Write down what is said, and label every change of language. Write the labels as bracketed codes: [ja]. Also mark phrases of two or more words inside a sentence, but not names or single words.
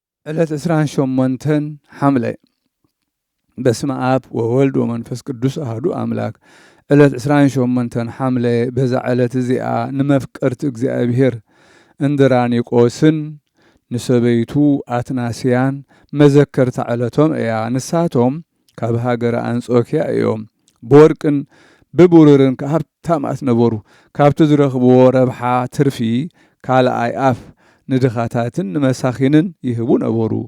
[ti] ዕለት 28 ሐምሌ [gez] በስመ አብ ወወልድ ወመንፈስ ቅዱስ አሐዱ አምላክ። [ti] ዕለት 28 ሐምሌ በዛ ዕለት እዚኣ ንመፍቀርቲ እግዚአብሔር እንድራኒቆስን ንሰበይቱ አትናስያን መዘከርታ ዕለቶም እያ። ንሳቶም ካብ ሃገረ አንጾኪያ እዮም። ብወርቅን ብቡሩርን ሃብታማት ነበሩ። ካብቲ ዝረኽብዎ ረብሓ ትርፊ ካልኣይ ኣፍ ንድኻታትን ንመሳኺንን ይህቡ ነበሩ።